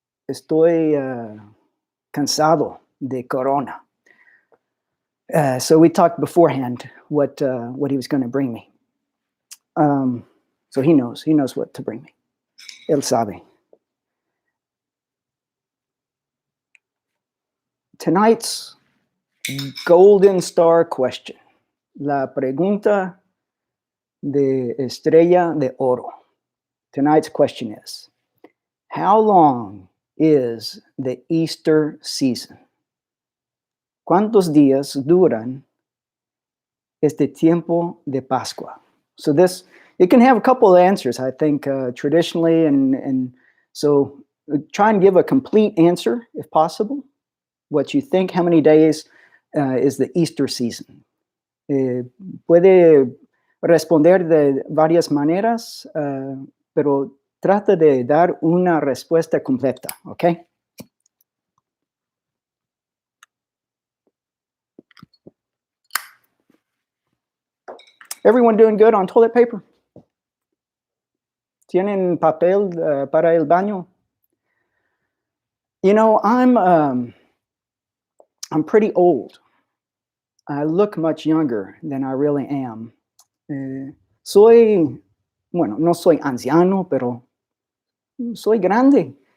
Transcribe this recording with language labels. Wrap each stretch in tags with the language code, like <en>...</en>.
<es>Estoy cansado de Corona.</es> <en>So we talked beforehand what he was going to bring me. So he knows what to bring me.</en> <es>Él sabe.</es> <en>Tonight's golden star question.</en> <es>La pregunta de estrella de oro.</es> <en>Tonight's question is, how long is the Easter season?</en> <es>¿Cuántos días duran este tiempo de Pascua?</es> <en>So it can have a couple of answers, I think, traditionally, and so try and give a complete answer if possible. What you think, how many days is the Easter season?</en> <es>Puede responder de varias maneras, pero trata de dar una respuesta completa, ¿ok?</es> <en>Everyone doing good on toilet paper?</en> <es>¿Tienen papel para el baño?</es> <en>You know, I'm pretty old. I look much younger than I really am.</en> <es>No soy anciano, pero soy grande.</es>